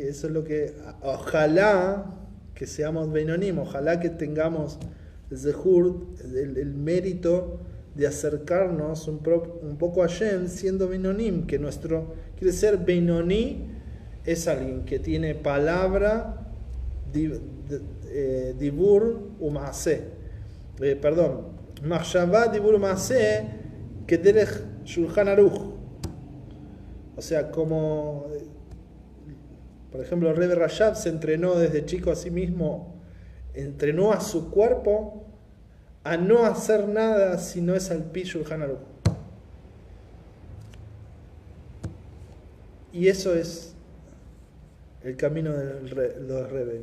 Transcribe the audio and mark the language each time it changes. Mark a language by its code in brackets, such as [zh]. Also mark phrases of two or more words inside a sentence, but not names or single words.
[es] Eso es lo que, ojalá que seamos Benonim, ojalá que tengamos el mérito de acercarnos un poco a Hashem siendo Benonim, que quiere ser Benoni, es alguien que tiene palabra, [he] דיבור ומעשה, מחשבה דיבור ומעשה, que דרך שולחן ערוך. [es] O sea, como, por ejemplo, el Rebbe Rashab se entrenó desde chico a sí mismo, entrenó a su cuerpo a no hacer nada si no es [he] על פי שולחן ערוך. [es] Y eso es el camino del Rebbe.